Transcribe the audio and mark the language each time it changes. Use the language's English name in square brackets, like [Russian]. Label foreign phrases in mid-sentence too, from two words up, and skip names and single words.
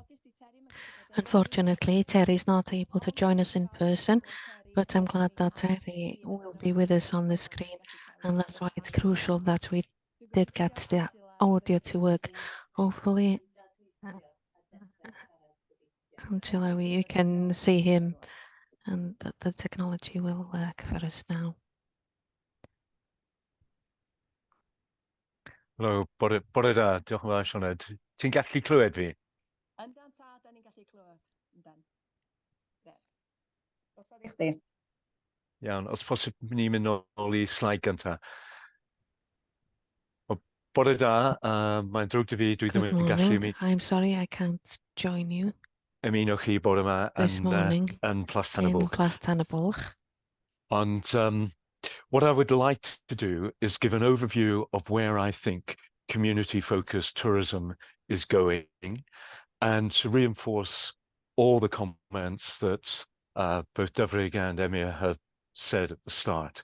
[English] Unfortunately, Terry is not able to join us in person, but I'm glad that Terry will be with us on the screen, and that's why it's crucial that we did get the audio to work. Hopefully, Angela, we can see him and that the technology will work for us now. [Welsh] Helo, bore da, diolch yn fawr Sioned. Ti'n gallu clywed fi? Yndan ta, da ni'n gallu clywed. Yndan. Os ydych chdi? Iawn, os posib ni'n mynd nôl I slaid gynta. Bore da, mae'n drwg da fi, dwi ddim [English] Good [Welsh] yn gallu [English] morning. I'm sorry I can't join you [Welsh] ymuno chi bore yma [English] this morning [Welsh] yn Plas [English] in Tanabwch. Plas Tanabwch. Ond what I would like to do is give an overview of where I think community-focused tourism is going, and to reinforce all the comments that both Dyfrig and Emir have said at the start.